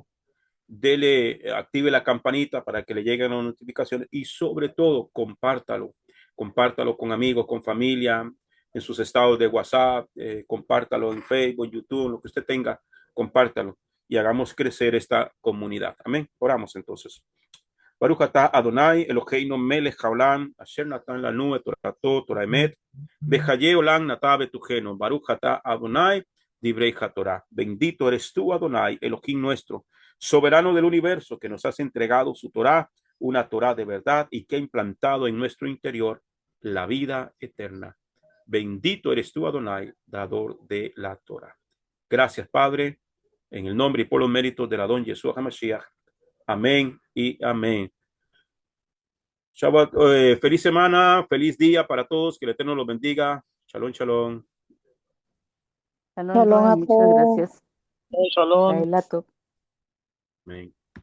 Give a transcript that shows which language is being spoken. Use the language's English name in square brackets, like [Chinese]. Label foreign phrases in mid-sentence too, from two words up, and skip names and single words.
[Spanish] Active la campanita para que le lleguen las notificaciones y sobre todo compártalo con amigos, con familia, en sus estados de WhatsApp, compártalo en Facebook, YouTube, lo que usted tenga, compártalo y hagamos crecer esta comunidad. Amén. Oramos entonces. [Hebrew] ברוך אתה אדוני, אלהינו מלך העולם, אשר נתן לנו את תורתו, תורה אמת, בחיי עולם נטע בתוכנו. ברוך אתה אדוני, דברי התורה. [Spanish] Bendito eres tú, Adonai, Elohim nuestro, soberano del universo, que nos has entregado su Torah, una Torah de verdad y que ha implantado en nuestro interior la vida eterna. Bendito eres tú, Adonai, dador de la Torah. Gracias, Padre, en el nombre y por los méritos de la don Yeshua HaMashiach. Amén y amén. Shabbat, feliz semana, feliz día para todos, que el Eterno los bendiga. [Hebrew] שלום, שלום. Shalom, Shalom [Spanish] Roe, a muchas todos. gracias. Shalom. Laelato. Amén.